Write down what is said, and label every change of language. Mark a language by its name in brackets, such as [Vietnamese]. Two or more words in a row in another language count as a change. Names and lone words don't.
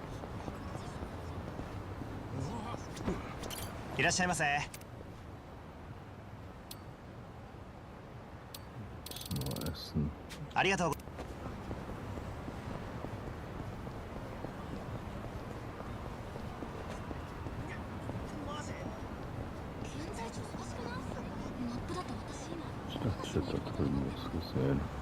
[Japanese] いらっしゃいませ。 [German] Nur Essen. [Japanese] ありがとう。 [German] Ich dachte, ich hätte da drüben was gesehen.